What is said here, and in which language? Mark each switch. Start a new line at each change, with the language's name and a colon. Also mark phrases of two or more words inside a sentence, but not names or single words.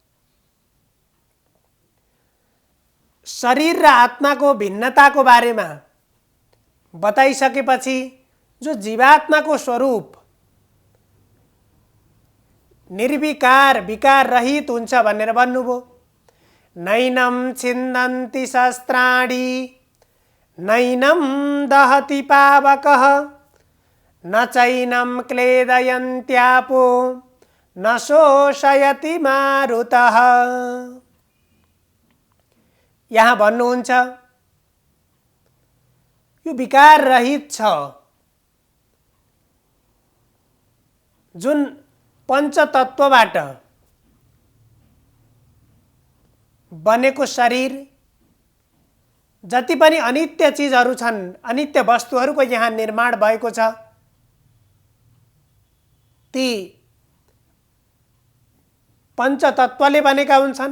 Nepali: शरीर र आत्माको भिन्नताको बारेमा बताइसकेपछि जो जीवात्माको स्वरूप निर्विकार विकार रहित हुन्छ भनेर भन्नुभयो।
Sanskrit: नैनं छिन्दन्ति शस्त्राणि नैनं दहति पावकः न चैनं क्लेदयन्त्यापो न शोषयति मारुतः।
Nepali: यहाँ भन्नुहुन्छ यो विकार रहित छ। जुन पञ्चतत्वबाट बनेको शरीर, जति पनि अनित्य चिजहरू छन्, अनित्य वस्तुहरूको यहाँ निर्माण भएको छ, ती पञ्चतत्वले बनेका हुन्छन्।